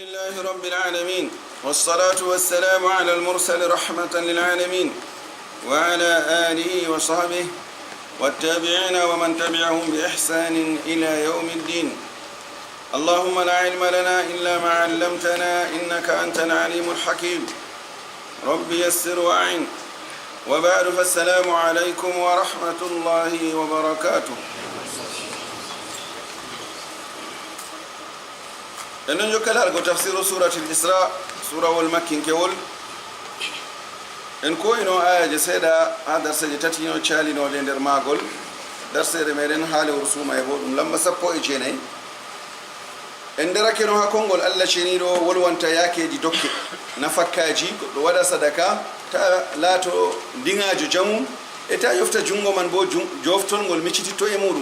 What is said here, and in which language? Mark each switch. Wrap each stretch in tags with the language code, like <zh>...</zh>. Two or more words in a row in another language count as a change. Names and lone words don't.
<ar>لله رب العالمين، والصلاة والسلام على المرسل رحمة للعالمين وعلى آله وصحبه والتابعين ومن تبعهم بإحسان إلى يوم الدين. اللهم لا علم لنا إلا ما علمتنا إنك أنت العليم الحكيم. رب يسر وأعن. وبعد، فالسلام عليكم ورحمة الله وبركاته.</ar> <ff>enen jokkalaal go</ff> <ar>تفسير سورة الإسراء</ar> <ff>surawol makkinkewol en ko ino ayaje seeɗa ha darseje tatino calinode nder magol. darsede meɗen haalewol suuma e bo ɗum lamba 19 en nderakeno ha konngol allah ceniɗo wolwanta yakeji dokke nafakkaji goɗɗo waɗa sadaka ta laato ndiŋajo jamu e ta yofta jungo man bo joftolngol miccititto e muɗum.</ff>